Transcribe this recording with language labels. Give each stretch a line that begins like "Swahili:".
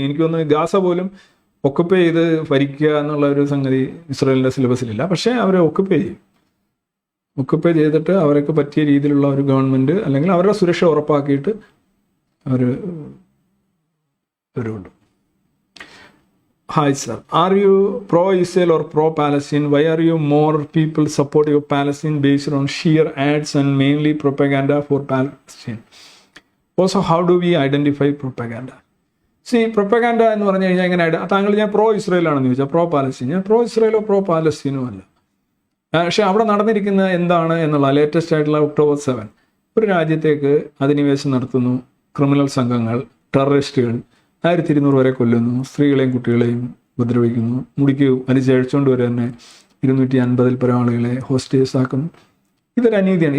Malayalam: ഇനി എനിക്ക് തോന്നുന്നു ഗാസ പോലും ഒക്കുപ്പൈ ചെയ്ത് ഭരിക്കുക എന്നുള്ള ഒരു സംഗതി ഇസ്രായേലിൻ്റെ സിലബസിലില്ല. പക്ഷേ അവരെ ഒക്കുപ്പൈ ചെയ്തിട്ട് അവർക്ക് പറ്റിയ രീതിയിലുള്ള ഒരു ഗവൺമെൻറ് അല്ലെങ്കിൽ അവരുടെ സുരക്ഷ ഉറപ്പാക്കിയിട്ട് അവർ വരുള്ളൂ.
English: Hi sir, are you pro-Israel or pro-Palestine? Why are you more people supportive of Palestine based on sheer ads and mainly propaganda for Palestine? Also, how do we identify propaganda?
Malayalam: See, propaganda എന്ന് പറഞ്ഞു കഴിഞ്ഞാൽ എങ്ങനെ താങ്കൾ ഞാൻ pro-Israel ആണെന്ന് ചോദിച്ചാൽ pro-Palestine, ഞാൻ pro-Israelോ pro-Palestine അല്ല. പക്ഷെ അവിടെ നടന്നിരിക്കുന്ന എന്താണ് എന്നുള്ള ലേറ്റസ്റ്റ് ആയിട്ടുള്ള October 7 ഒരു രാജ്യത്തേക്ക് അധിനിവേശം നടത്തുന്നു, ക്രിമിനൽ സംഘങ്ങൾ, ടെററിസ്റ്റുകൾ 1200 വരെ കൊല്ലുന്നു, സ്ത്രീകളെയും കുട്ടികളെയും ഉപദ്രവിക്കുന്നു, മുടിക്ക് വലിച്ചഴിച്ചുകൊണ്ട് വരെ തന്നെ 250 പരം ആളുകളെ ഹോസ്റ്റേഴ്സ് ആക്കുന്നു. ഇതൊരു അനീതിയാണ്.